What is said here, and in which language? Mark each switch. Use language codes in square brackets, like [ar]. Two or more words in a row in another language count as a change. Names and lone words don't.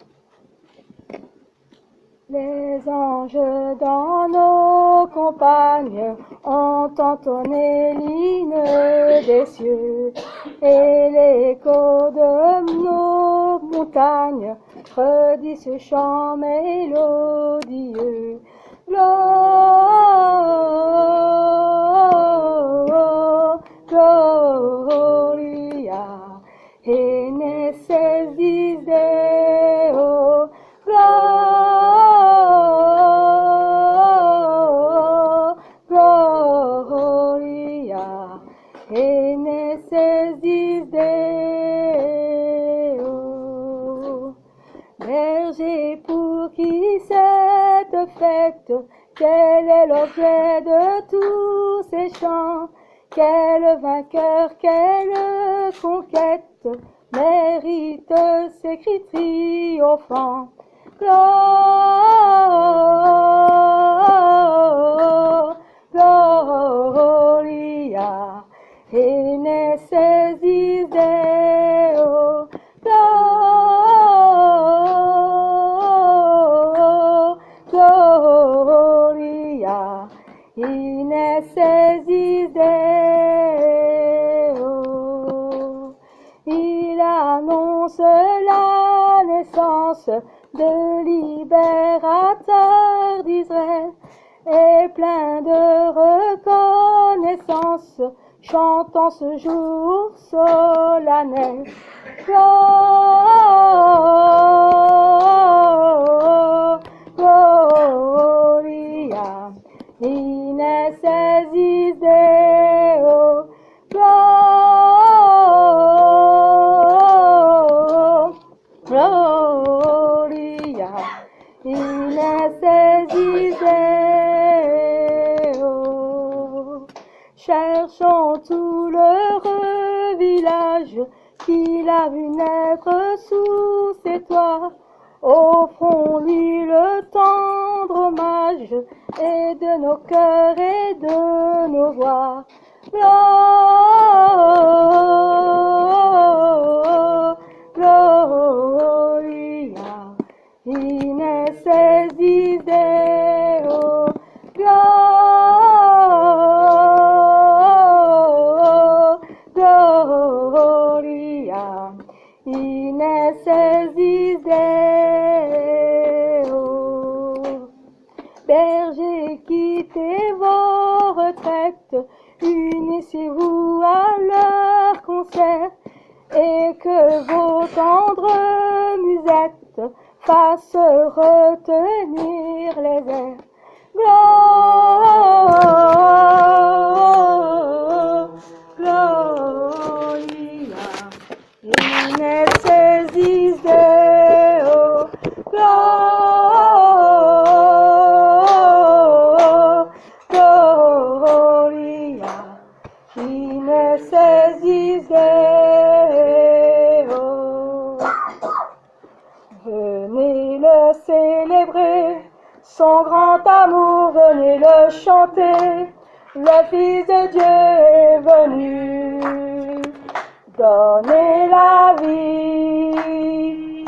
[fr] Les anges dans nos campagnes ont entonné l'hymne des cieux, et l'écho de nos montagnes redit ce chant mélodieux. [la] Gloria in excelsis Deo, Gloria in excelsis Deo. [fr] Berger, pour qui cette fête, quel est l'objet de tous ces chants? Quel vainqueur, quelle conquête mérite ces cris triomphants? [la] Gloria in excelsis Deo, Gloria in excelsis Deo. [fr] Il annonce la naissance de libérateur d'Israël, et plein de reconnaissance, chantant ce jour solennel. [la] Gloria in excelsis Deo, Gloria in excelsis Deo. [fr] Cherchons tout l'heureux village qu'il a vu naître sous ses toits. Offrons-lui le tendre hommage, et de nos cœurs et de nos voix. [la] Gloria in excelsis Deo, Gloria in excelsis Deo. [fr] Bergers, quittez vos retraites, unissez-vous à leur concert, et que vos tendres musettes fassent retenir les airs. [la] Gloria in excelsis Deo, Gloria in excelsis Deo. [fr] Venez le célébrer, son grand amour, venez le chanter. Le Fils de Dieu est venu donner la vie.